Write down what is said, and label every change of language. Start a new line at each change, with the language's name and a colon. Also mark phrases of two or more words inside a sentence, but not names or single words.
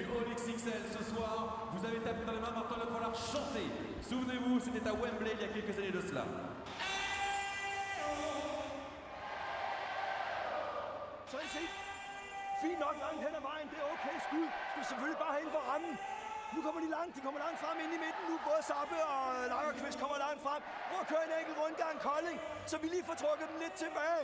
French: Ce soir, vous avez tapé dans les mains, maintenant il va falloir chanter. Souvenez-vous, c'était à Wembley il y a quelques années de cela.
Danish: Så I set. Fint nok langt hen ad vejen, det er okay skud. Skal selvfølgelig bare hen for rammen. Nu kommer de kommer langt frem ind i midten. Nu både Sappe og Lagerqvist kommer langt frem. Prøv at køre en enkelt rundgang Kolding, så vi lige får trukket dem lidt tilbage.